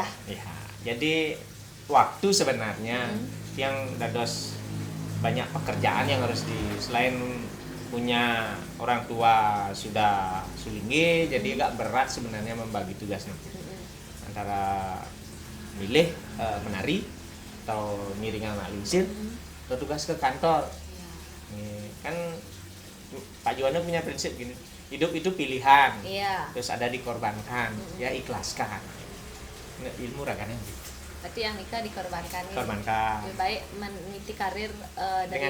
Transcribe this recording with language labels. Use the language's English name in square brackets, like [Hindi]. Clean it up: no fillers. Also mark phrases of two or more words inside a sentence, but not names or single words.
[Indonesian] Ya, jadi waktu sebenarnya yang dados banyak pekerjaan yang harus selain punya orang tua sudah sulingge, jadi agak berat sebenarnya membagi tugasnya antara milih menari atau ngiringan anak lingsir atau tugas ke kantor. Kan Pak Juwana punya prinsip gini, hidup itu pilihan, terus ada dikorbankan, ya ikhlaskan. Ilmu ragannya Berarti yang nikah dikorbankan. korbankan. Lebih baik meniti karir dari